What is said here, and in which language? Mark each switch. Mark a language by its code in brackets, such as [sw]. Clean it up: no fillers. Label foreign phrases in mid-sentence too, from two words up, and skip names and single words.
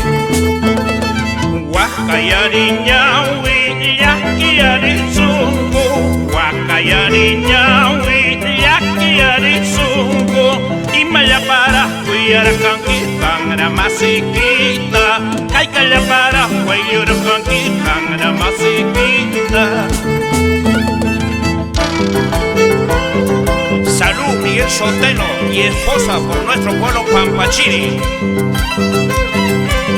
[qu] Waqayariñawi llakiyarisunku, waqayariñawi llakiyarisunku, imaya para kuyarqanki kanra masiykita, kaykalla para waylurqanki kanra masiykita. [es] Salud, Miguel Sotelo y esposa por nuestro pueblo Pampachiri.